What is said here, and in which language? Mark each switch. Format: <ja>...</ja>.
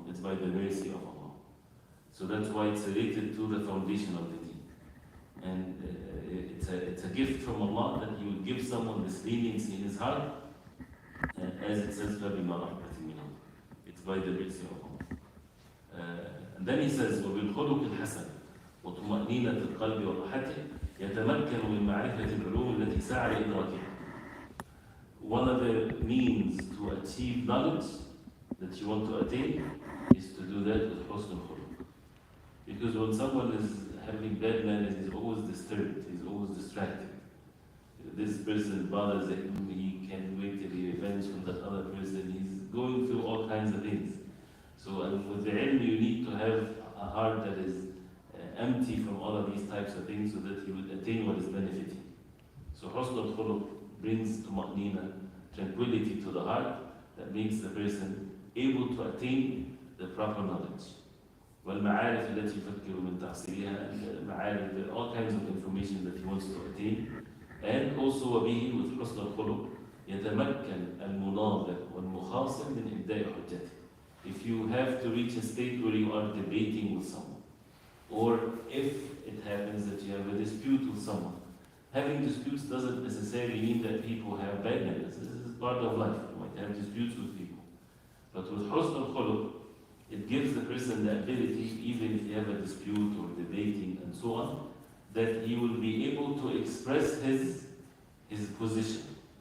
<en>It's by the mercy of Allah. So that's why it's related to the foundation of the deen. And it's a gift from Allah that He will give someone this leniency in his heart, as it says,</en> <ar>فَبِمَا رَحْمَةٍ مِّنَ اللَّهِ.</ar> <en>It's by the mercy of Allah. And then He says,</en> <ar>وَبِالْخُلُقِ الْحَسَنِ وَطُمَأْنِينَةِ الْقَلْبِ وَرَحَتِهِ يَتَمَكَّنُ مِنْ مَعْرِفَةِ الْعُلُومِ الَّتِي سَعَى لِإِدْرَاكِهَا.</ar> <en>One of the means to achieve knowledge that you want to attain is to do that with husn al-khuluq. Because when someone is having bad manners, he's always disturbed, he's always distracted. This person bothers him, he can't wait till he revenge from that other person, he's going through all kinds of things. So with the ilm, you need to have a heart that is empty from all of these types of things so that you will attain what is benefiting. So husn al-khuluq brings tuma'nina, tranquility to the heart, that makes the person able to attain the proper knowledge.</en> <ar>والمعارف التي يفكر من تحصيلها, المعارف,</ar> <en>all kinds of information that he wants to attain. And also</en> <ar>وبه,</ar> <en>with</en> <ar>حسن الخلق, يتمكن المناظر والمخاصم من إبداء حجته.</ar> <en>If you have to reach a state where you are debating with someone, or if it happens that you have a dispute with someone, having disputes doesn't necessarily mean that people have bad manners. This is part of life. You might have disputes with people. But with husn al-khuluq, it gives the person the ability, even if you have a dispute or debating and so on, that he will be able to express his position.</en>